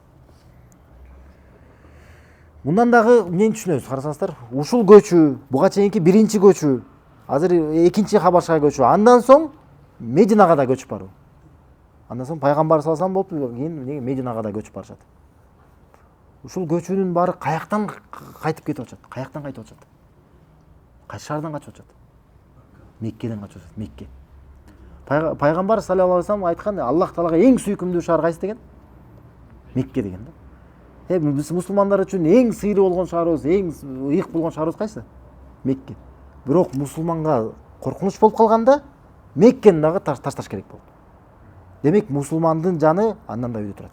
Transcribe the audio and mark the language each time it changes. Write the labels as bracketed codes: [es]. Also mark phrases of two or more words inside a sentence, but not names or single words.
[ky] Мындан дагы эмнени түшүнөбүз, карасаңыздар, ушул көчүү, буга чейинки биринчи көчүү, азыр экинчи Хабашага көчүү, андан соң Мединага да көчүп баруу. Андан соң пайгамбар салсам болуп, кийин Мединага да көчүп барышат. Ушул көчүүнүн баары каяктан кайтып кетип атышат? Каяктан кайтып атышат? Кайсы шаардан качып атышат? Меккеден качып атышат, Мекке. Пайгамбар [ar] صلى الله عليه وسلم [ky] айткан, Аллах Таалага эң сүйкүмдүү шаар кайсы деген? Мекке деген да. Биз мусулмандар үчүн эң сыйры болгон шаарыбыз, эң ыйык болгон шаарыбыз кайсы? Мекке. Бирок мусулманга коркунуч болуп калганда Меккени дагы ташташ керек болду. Демек мусулмандын жаны андан да үйдө турат.